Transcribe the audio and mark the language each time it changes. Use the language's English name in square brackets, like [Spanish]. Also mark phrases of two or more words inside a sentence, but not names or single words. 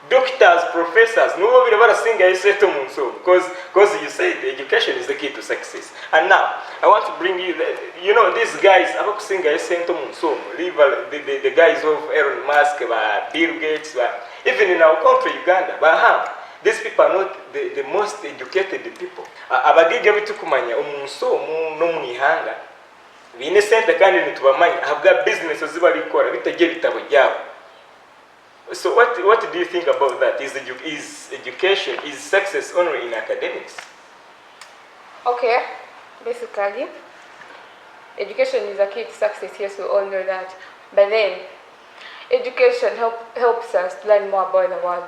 [English] doctors, professors, no one ever sing a set because you said education is the key to success. And now I want to bring you, you know, these guys about sing a set the guys of Elon Musk, Bill Gates, even in our country, Uganda, these people are not the most educated people. [Nyankole] Abagiga bitukumanya omunsomo no munihanga bine sente kandi nitubamanya habwa business zibali gukora bitagiye bitabo byabo. [English] So what do you think about that? Is education, is success only in academics? Okay, basically, education is a key to success. Yes, we all know that. But then, education helps us to learn more about the world.